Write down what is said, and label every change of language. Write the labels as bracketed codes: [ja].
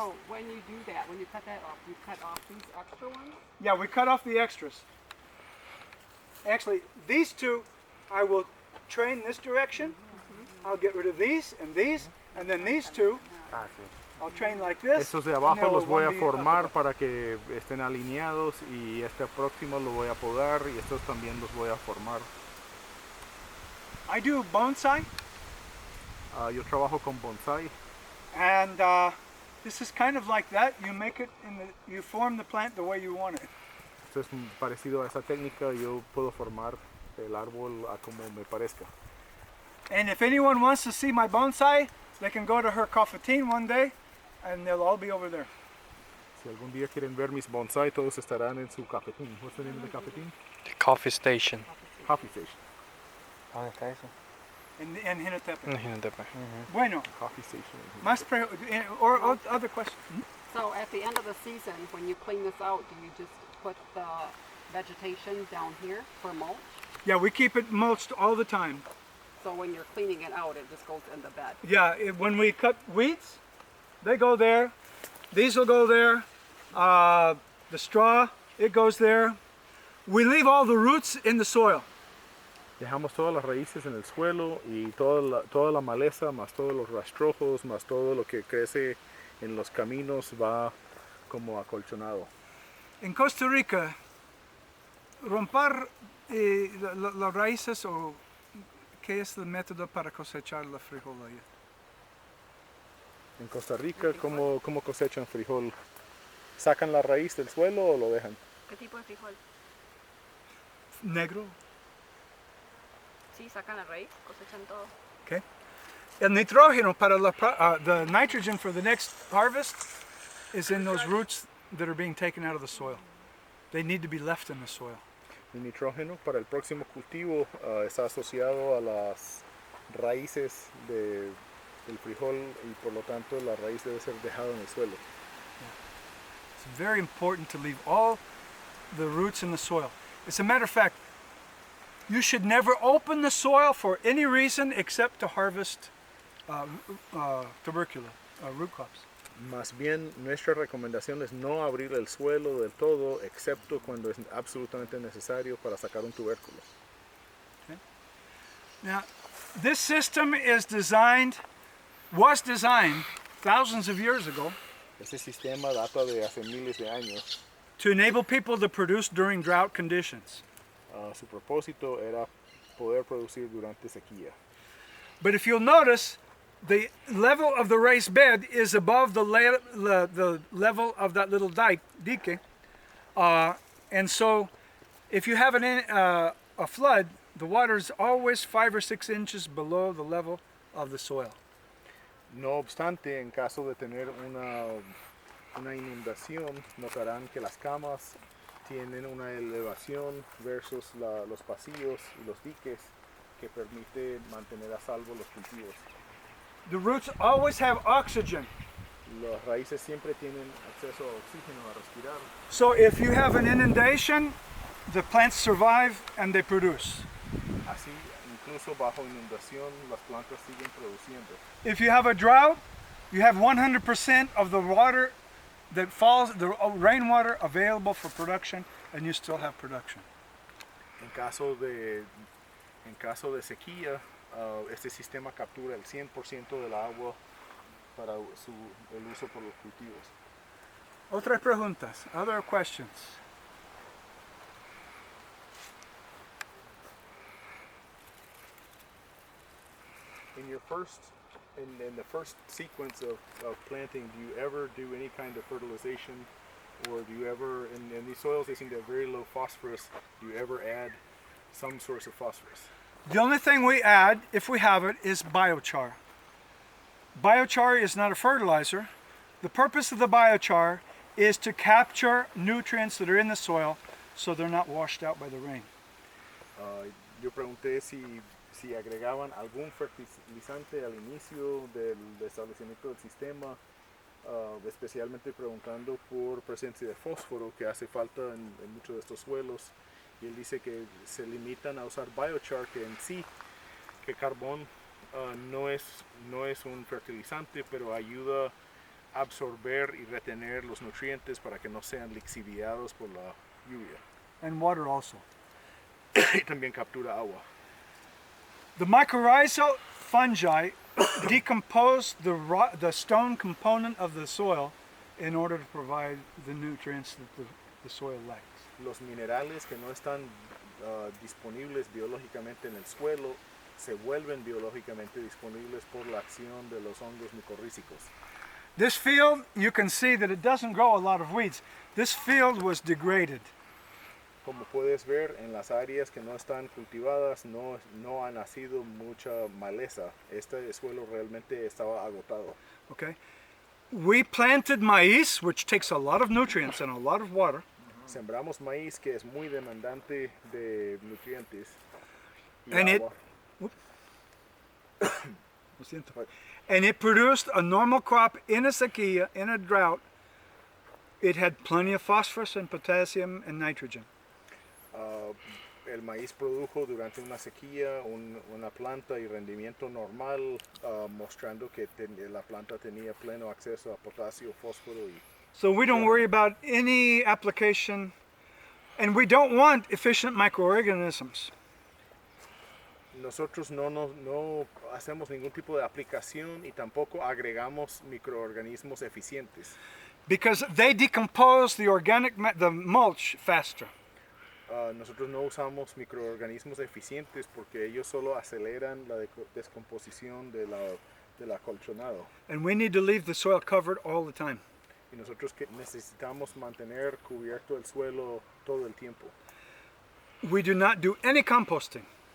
[en] So when you do that, when you cut that off, you cut off these extra ones? Yeah, we cut off the extras. Actually, these two, I will train this direction. I'll get rid of these, and then these two, [es] Ah, sí. [en] I'll train like this. [es] Estos de [en] and [es] abajo [en] they'll [es] los voy a [en] one be [es] formar [en] up. [es] para que estén alineados y este próximo lo voy a podar y estos también los voy a formar. [en] I do bonsai, [es] Yo trabajo con bonsai. [en] and this is kind of like that. You make it you form the plant the way you want it. [es] Esto es parecido a esa técnica. Yo puedo formar el árbol a como me parezca. [en] And if anyone wants to see my bonsai, they can go to her cafetín one day, and they'll all be over there. [es] Si algún día quieren ver mis bonsai, todos estarán en su cafetín. [en] What's the name of the cafetín? The coffee station. Coffee station. [es] ¿Dónde está eso? [en] In Jinotepe. [es] Imagínate. Bueno, [en] Coffee station. [es] más [en] or other questions? So at the end of the season, when you clean this out, do you just put the vegetation down here for mulch? Yeah, we keep it mulched all the time. So when you're cleaning it out, it just goes in the bed. Yeah, when we cut weeds, they go there. These will go there. The straw, it goes there. We leave all the roots in the soil. [es] Dejamos todas las raíces en el suelo y toda la maleza, más todos los rastrojos, más todo lo que crece en los caminos va como acolchonado. En Costa Rica, romper las raíces o ¿qué es el método para cosechar la frijol allá? En Costa Rica, ¿cómo cosechan frijol? ¿Sacan la raíz del suelo o lo dejan? ¿Qué tipo de frijol? Negro. Sí, sacan la raíz, cosechan todo. [en] Okay. [es] El nitrógeno para [en] the nitrogen for the next harvest is in those roots that are being taken out of the soil. They need to be left in the soil. [es] El nitrógeno para el próximo cultivo está asociado a las raíces del frijol y por lo tanto la raíz debe ser dejada en el suelo. [en] It's very important to leave all the roots in the soil. As a matter of fact, you should never open the soil for any reason except to harvest tubercular, root crops. [es] Más bien, nuestra recomendación es no abrir el suelo del todo, excepto cuando es absolutamente necesario para sacar un tubérculo. [en] Now, this system was designed thousands of years ago [es] Este sistema data de hace miles de años. [en] to enable people to produce during drought conditions. [es] Su propósito era poder producir durante sequía. [en] But if you'll notice, the level of the raised bed is above the level of that little dike. And so if you have a flood, the water is always 5 or 6 inches below the level of the soil. [es] No obstante, en caso de tener una inundación, notarán que las camas tienen una elevación versus los pasillos y los diques que permite mantener a salvo los cultivos. [en] The roots always have oxygen. [es] Las raíces siempre tienen acceso a oxígeno a respirar. [en] So if you have an inundation, the plants survive and they produce. [es] Así, incluso bajo inundación, las plantas siguen produciendo. [en] If you have a drought, you have 100% of the water that falls, the rainwater available for production, and you still have production. [es] En caso de sequía, este sistema captura el 100% del agua para el uso por los cultivos. Otras preguntas, [en] other questions? In the first sequence of planting, do you ever do any kind of fertilization, or do you ever, in these soils they seem to have very low phosphorus, do you ever add some source of phosphorus? The only thing we add, if we have it, is biochar. Biochar is not a fertilizer. The purpose of the biochar is to capture nutrients that are in the soil so they're not washed out by the rain. [es] Yo pregunté si agregaban algún fertilizante al inicio del establecimiento del sistema, especialmente preguntando por presencia de fósforo que hace falta en muchos de estos suelos. Y él dice que se limitan a usar biochar, que en sí, que carbón no es un fertilizante, pero ayuda absorber y retener los nutrientes para que no sean lixiviados por la lluvia. [en] And water also. [es] Y también captura agua. [en] The mycorrhizal fungi decompose the stone component of the soil in order to provide the nutrients that the soil lacks. [es] Los minerales que no están disponibles biológicamente en el suelo se vuelven biológicamente disponibles por la acción de los hongos micorrízicos. [en] This field, you can see that it doesn't grow a lot of weeds. This field was degraded. [es] Como puedes ver, en las áreas que no están cultivadas no ha nacido mucha maleza. Este suelo realmente estaba agotado. [en] Okay? We planted maize, which takes a lot of nutrients and a lot of water. [es] Sembramos maíz, que es muy demandante de nutrientes y [en] And [es] agua. Lo siento. [en] And it produced a normal crop in a [es] sequía, [en] in a drought. It had plenty of phosphorus and potassium and nitrogen. [es] El maíz produjo durante una sequía una planta y rendimiento normal, mostrando que la planta tenía pleno acceso a potasio, fósforo y... [en] So we don't worry about any application, and we don't want efficient microorganisms. [es] Nosotros no hacemos ningún tipo de aplicación y tampoco agregamos microorganismos eficientes. [en] Because they decompose the mulch faster. [es] Nosotros no usamos microorganismos eficientes porque ellos solo aceleran la descomposición del acolchonado. [en] And we need to leave the soil covered all the time. [es] Y nosotros necesitamos mantener cubierto el suelo todo el tiempo. [en] We do not do any composting.